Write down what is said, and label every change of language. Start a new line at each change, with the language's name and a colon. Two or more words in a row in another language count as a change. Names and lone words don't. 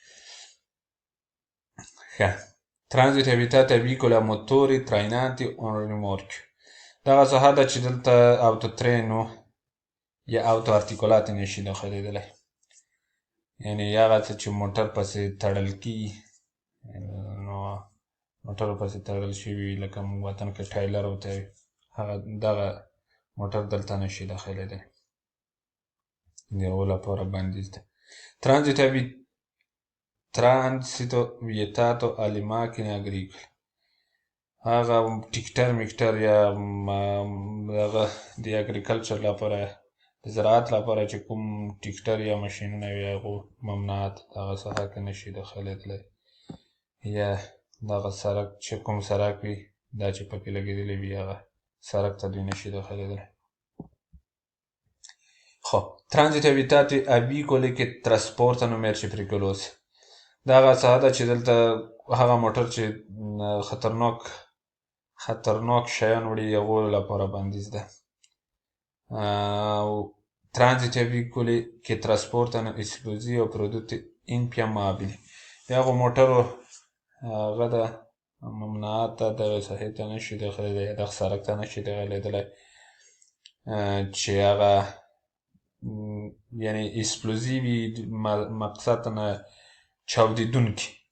Pashto: ښه
Italian: transito vietato a veicoli a motori trainanti o rimorchio
Pashto: دغه ساحه ده چې دلته autotreno یا
Italian: auto articolati
Pashto: نشي داخلېدلی یعنې هغه څه چې موټر پسې تړل کېږي نو موټر پسې تړل شوي لکه موږ وطن کې ټایلر ورته وایي هغه دغه موټر دلته نشي داخلېدلی د هغو لپاره بندیز ده.
Italian: transito vietato alle macchine agricole
Pashto: هغه ټیکټر میکټر یا هغه د اګریکلچر لپاره د زراعت لپاره چې کوم ټیکټر یا ماشینونه وي هغو ممنوعات دغه ساحه کې نشي داخلېدلی یا دغه سړک چې کوم سړک وي دا چې پکې لګېدلی وي هغه سړک ته دوی نشي داخلېدلی. خب
Italian: transito vietato a veicoli che trasportano merci pericolose
Pashto: دغه ساحه ده چې دلته هغه موټر چې خطرناک شیان وړي هغو لپاره بندیز ده.
Italian: transito a veicoli che trasportano esplosivi o prodotti infiammabili
Pashto: د هغو موټرو هغه ده ممنوعات ده دغه ساحې ته نشي داخلېدلی یا دغه سړک ته نشي داخلېدلی چې هغه یعنې اسپلوزیوي مقصد نه چاودېدونکي